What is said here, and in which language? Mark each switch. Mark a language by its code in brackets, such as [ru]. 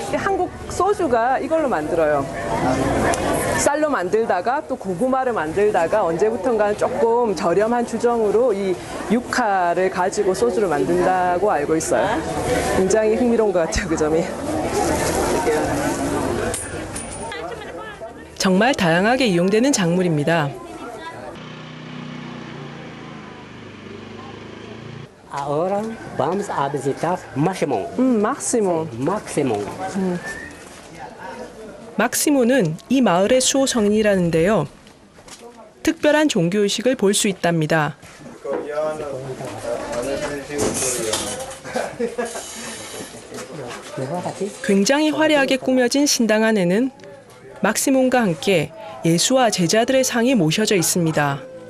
[ko] 한국 소주가 이걸로 만들어요. 쌀로 만들다가 또 고구마를 만들다가 언제부턴가는 조금 저렴한 주정으로 이 유카를 가지고 소주를 만든다고 알고 있어요. 굉장히 흥미로운 것 같아요, 그 점이. 정말 다양하게 이용되는 작물입니다. [es] Ahora vamos a visitar Máximo. Máximo. Máximo. [ko] 막시모는 이 마을의 수호 성인이라는데요. 특별한 종교의식을 볼 수 있답니다. 굉장히 화려하게 꾸며진 신당 안에는 막시몬과 함께 예수와 제자들의 상이 모셔져 있습니다.